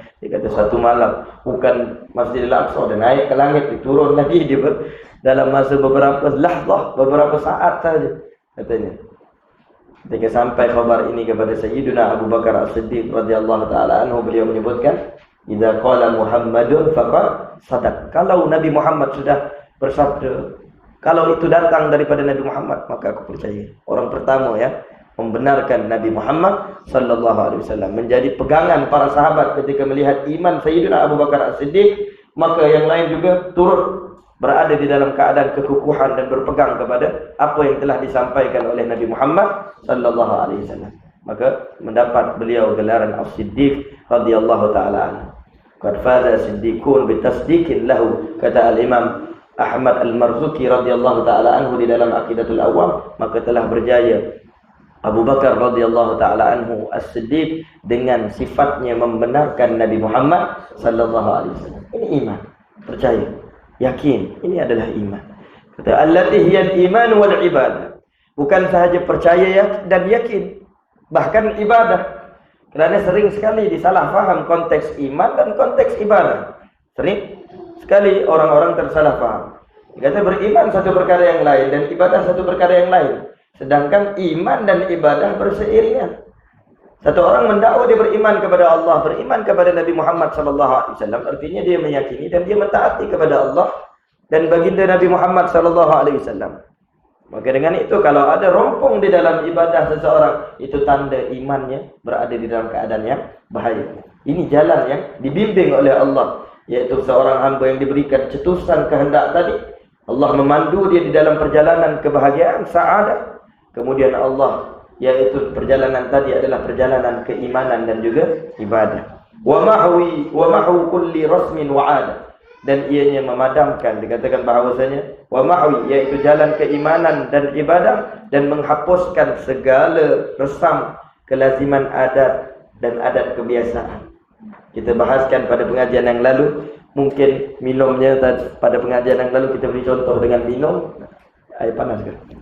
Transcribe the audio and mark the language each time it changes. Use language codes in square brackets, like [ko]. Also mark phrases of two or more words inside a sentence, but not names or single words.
[ms] Dia kata satu malam. Bukan Masjidil Aqsa, dia naik ke langit, dia turun lagi. Dia dalam masa beberapa lahzah, beberapa saat saja, katanya. Ketika sampai khabar ini kepada Sayyiduna Abu Bakar As-Siddiq [ar] رضي الله تعالى عنه, [ms] beliau menyebutkan, [ar] "إذا قال محمد فقد صدق." [ms] Kalau Nabi Muhammad sudah bersabda, kalau itu datang daripada Nabi Muhammad, maka aku percaya. Orang pertama ya membenarkan Nabi Muhammad [ar] صلى الله عليه وسلم, [ms] menjadi pegangan para sahabat ketika melihat iman Sayyidina Abu Bakar As-Siddiq, maka yang lain juga turut berada di dalam keadaan kekukuhan dan berpegang kepada apa yang telah disampaikan oleh Nabi Muhammad [ar] صلى الله عليه وسلم. [ms] Maka mendapat beliau gelaran As-Siddiq [ar] رضي الله تعالى عنه. قد فاز صديق بتصديق له, [ms] kata al-Imam Ahmad Al-Marzuki [ar] رضي الله تعالى عنه [ms] di dalam Aqidatul Awam, maka telah berjaya Abu Bakar [ar] رضي الله تعالى عنه [ms] As-Siddiq dengan sifatnya membenarkan Nabi Muhammad [ar] صلى الله عليه وسلم. [ms] Ini iman, percaya, yakin, ini adalah iman. [ar] Kata التي هي الإيمان والعبادة. [ms] Bukan sahaja percaya dan yakin, bahkan ibadah. Kerana sering sekali disalah faham konteks iman dan konteks ibadah. Sering sekali orang-orang tersalah faham. Kata beriman satu perkara yang lain dan ibadah satu perkara yang lain. Sedangkan iman dan ibadah berseiringan. Satu orang mendakwa dia beriman kepada Allah, beriman kepada Nabi Muhammad [ar] صلى الله عليه وسلم, [ms] artinya dia meyakini dan dia mentaati kepada Allah dan baginda Nabi Muhammad [ar] صلى الله عليه وسلم. [ms] Maka dengan itu kalau ada rompong di dalam ibadah seseorang, itu tanda imannya berada di dalam keadaan yang bahaya. Ini jalan yang dibimbing oleh Allah, yaitu seorang hamba yang diberikan cetusan kehendak tadi. Allah memandu dia di dalam perjalanan kebahagiaan, sa'adah. Kemudian Allah, yaitu perjalanan tadi adalah perjalanan keimanan dan juga ibadah. [ar] ومحو كل رسم وعادة. [ms] Dan ianya memadamkan, dikatakan bahawasanya [ar] ومحو, [ms] yaitu jalan keimanan dan ibadah, dan menghapuskan segala resam kelaziman adat dan adat kebiasaan. Kita bahaskan pada pengajian yang lalu, mungkin minumnya pada pengajian yang lalu kita beri contoh dengan minum air panas kan.